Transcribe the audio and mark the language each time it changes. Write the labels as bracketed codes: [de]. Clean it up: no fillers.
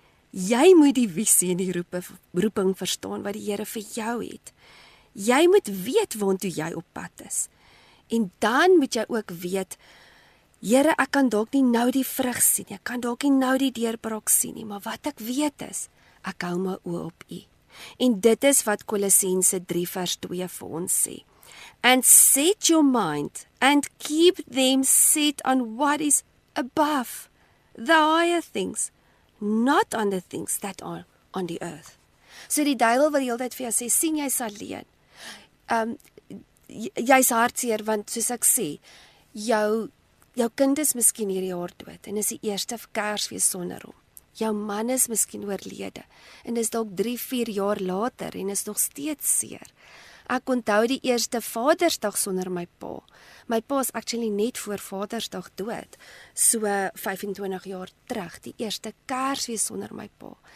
[af] Jy moet die visie en die roeping verstaan wat die Here vir jou het. Jy moet weet waartoe jy op pad is. En dan moet jy ook weet, Here, ek kan dalk nie nou die vrug sien nie, ek kan dalk nie nou die deurbraak sien nie, maar wat ek weet is, ek hou my oë op U. En dit is wat Kolossense 3 vers 2 vir ons sê. [en] And set your mind and keep them set on what is above, the higher things, not on the things that are on the earth. [af] So die duiwel wil die hele tyd vir jou sê, sien jy's alleen. Jy's hartseer want soos ek sê, jou kind is miskien hierdie jaar dood en is die eerste Kersfees sonder hom. Jou man is miskien oorlede en is dalk 3-4 jaar later en is nog steeds seer. Ek onthou die eerste Vadersdag sonder my pa. My pa is actually net voor Vadersdag dood, so 25 jaar terug, die eerste Kersfees sonder my pa.